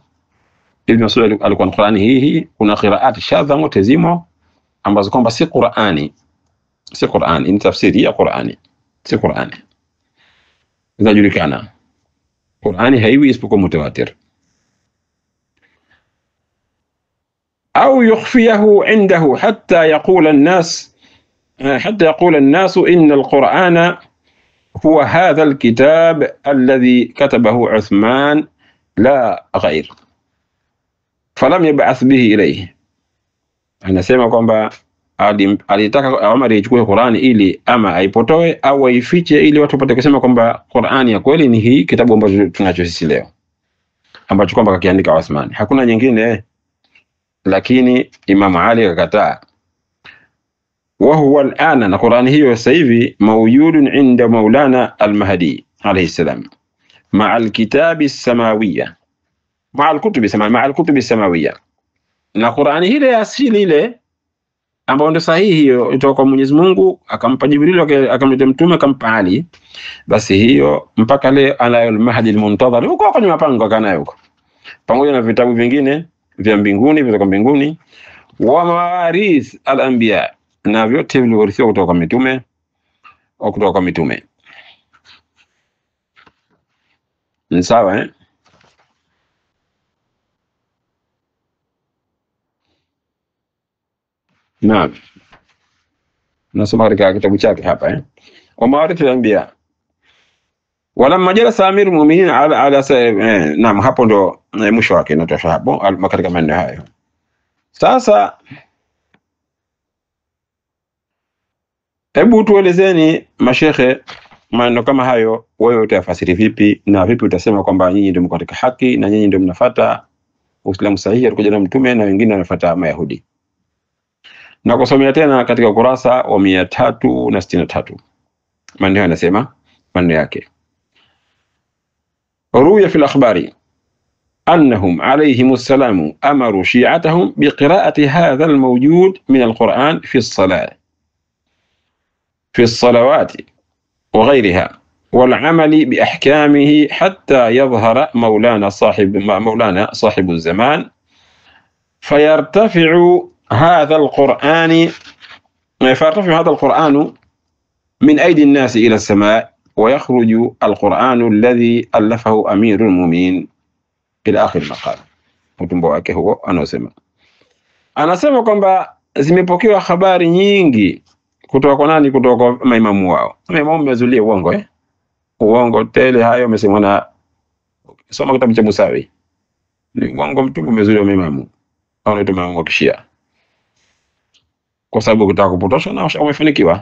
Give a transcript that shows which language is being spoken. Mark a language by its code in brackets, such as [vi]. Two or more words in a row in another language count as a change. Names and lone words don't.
[sw] Ibn Mas'ud alikuwa na Qur'ani hii. Kuna [ar] قراءات شاذة [sw] mutazimo ambazo kwamba si Qur'ani, ni tafsiri ya Qur'ani, si Qur'ani. Inajulikana Qur'ani haiwi isipokuwa mutawatir. [ar] أو يخفيه عنده حتى يقول الناس إن القرآن هو هذا الكتاب الذي كتبه عثمان لا غير فلم يبعث به إليه. [sw] Anasema kwamba alitaka Umar ichukue Qur'ani ili ama aipotoe au aifiche ili watu wapate kusema kwamba Qur'ani ya kweli ni hii kitabu ambacho tunacho sisi leo, ambacho kwamba kakiandika Uthman, hakuna nyingine. Lakini Imam Ali akakataa. [ar] وهو الآن, [sw] na Qur'ani hiyo sasa hivi [ar] موجود عند مولانا المهدي عليه السلام مع الكتاب السماوية مع الكتب السماوية, [sw] na Qur'ani ile asili ile ambayo ndio sahihi hiyo kutoka kwa Mwenyezi Mungu, akampa Jibril, akamleta mtume, akampa Ali, basi hiyo mpaka leo anayo al-Mahdi al-Muntadhar huko kwenye mapango akanayo huko, pamoja na vitabu vingine vya mbinguni kutoka mbinguni, [ar] ومواريث الأنبياء, [sw] na vyote vilivyorithiwa kutoka kwa mitume au kutoka kwa mitume. Ni sawa eh? Naam, nasoma katika kitabu chake hapa eh, [ar] ومواريث الأنبياء ولما جلس أمير المؤمنين على [sw] naam, hapo ndo mwisho wake, natosha hapo katika maneno hayo. Sasa hebu tuelezeni mashekhe, maneno kama hayo wewe utayafasiri vipi, na vipi utasema kwamba nyinyi ndio mko katika haki na nyinyi ndio mnafuata Uislamu sahihi alikuja na mtume na wengine wanafuata Mayahudi? Na kusomea tena katika ukurasa wa 363 maneno yanasema, maneno yake: [ar] روي في الأخبار أنهم عليهم السلام أمروا شيعتهم بقراءة هذا الموجود من القرآن في الصلاة في الصلوات وغيرها والعمل بأحكامه حتى يظهر مولانا صاحب الزمان فيرتفع هذا القرآن من أيدي الناس إلى السماء ويخرج القرآن الذي ألفه أمير المؤمنين إلى آخر المقال. [sw] Utumbo wake huo anasema kwamba zimepokewa habari nyingi kutoka kwa nani? Kutoka kwa maimamu wao. Maimamu wamezulia uongo uongo tele, hayo wamesemwa na, soma kitabu cha Musawi, ni uongo mtupu umezulia maimamu au ndio maimamu wa Kishia, kwa sababu kutaka kupotosha na wamefanikiwa.